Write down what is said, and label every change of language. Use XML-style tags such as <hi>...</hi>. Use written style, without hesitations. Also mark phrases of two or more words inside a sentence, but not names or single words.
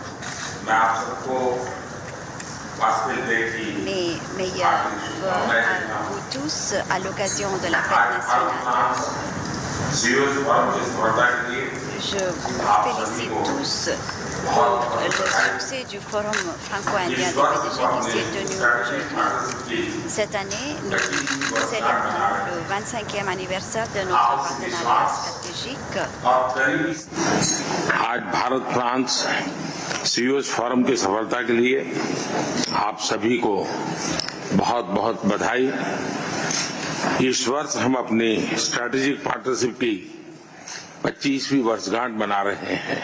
<fr>Mes meilleurs vœux à vous tous à l'occasion de la fête nationale. je vous félicite tous pour le succès du Forum franco-indien des PDG qui s'est tenu aujourd'hui. Cette année, nous célébrons le 25e anniversaire de notre partenariat stratégique.</fr> <hi>आज भारत फ्रांस सीईओ फोरम की सफलता के लिए आप सभी को बहुत बहुत बधाई। इस वर्ष हम अपनी</hi> <en>strategic partnership</en> <hi>की 25वीं वर्षगांठ मना रहे हैं।</hi>